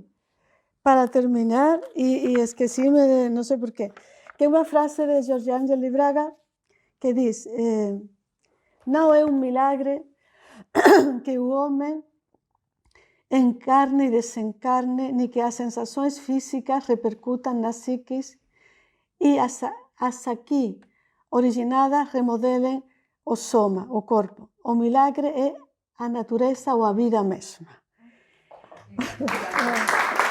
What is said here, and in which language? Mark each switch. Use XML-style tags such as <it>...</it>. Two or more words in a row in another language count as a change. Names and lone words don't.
<gl>Para terminar, e esquecime, non sei por qué, que é unha frase de Jorge Ángel Braga que diz: non é un milagre que o home encarne e desencarne, ni que as sensações físicas repercutan na psiquis e as aquí originadas remodelen o soma, o corpo. O milagre é a natureza ou a vida mesma.</gl>